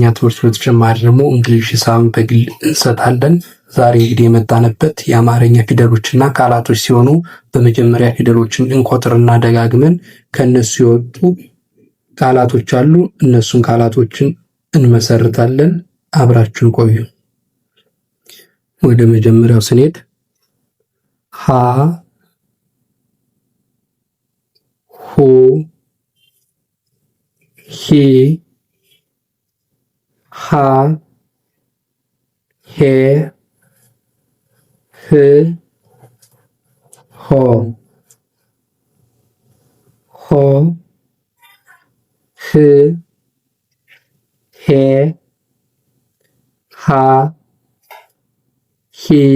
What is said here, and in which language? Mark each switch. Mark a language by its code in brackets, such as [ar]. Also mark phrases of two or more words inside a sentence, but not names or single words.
[am] ትምህርት በተጨማሪ ደግሞ እንግሊሽ፣ ሂሳብ በግል እንሰጣለን። ዛሬ እንግዲህ የመጣንበት የአማርኛ ፊደሎችና ቃላቶች ሲሆኑ በመጀመሪያ ፊደሎችን እንቆጥርና ደጋግመን ከነሱ የወጡ ቃላቶች አሉ። እነሱን ቃላቶችን እንመሰርታለን። አብራችሁን ቆዩ። ወደ መጀመሪያው ስንሄድ ሀ፣ ሁ፣ ሂ፣ ሃ፣ ሄ፣ ህ፣ ሆ፣ ሆ፣ ህ፣ ሄ፣ ሃ፣ ሂ፣